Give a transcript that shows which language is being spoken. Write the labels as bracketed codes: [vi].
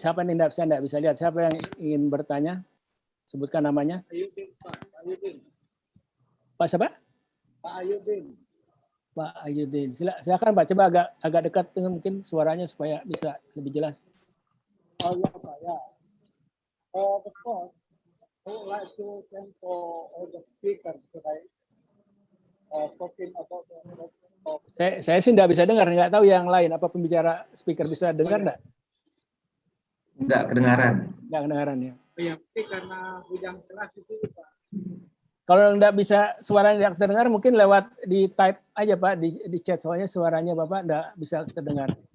[id] Siapa yang tidak bisa lihat? Siapa yang ingin bertanya? Sebutkan namanya. Pak siapa? Pak Ayudin. Pak Ayudin. Silakan Pak. Coba agak dekat dengan mungkin suaranya supaya bisa lebih jelas. Oh ya Pak ya. [en] Of course, I would like to thank for all the speakers today. Talking about [id] saya sih tidak bisa dengar, nggak tahu yang lain. Apa pembicara speaker bisa dengar nggak? Nggak kedengaran. Nggak kedengaran ya. Ya, karena hujan keras itu Pak. Kalau nggak bisa suaranya tidak terdengar, mungkin lewat di type aja Pak, di chat, soalnya suaranya Bapak nggak bisa terdengar.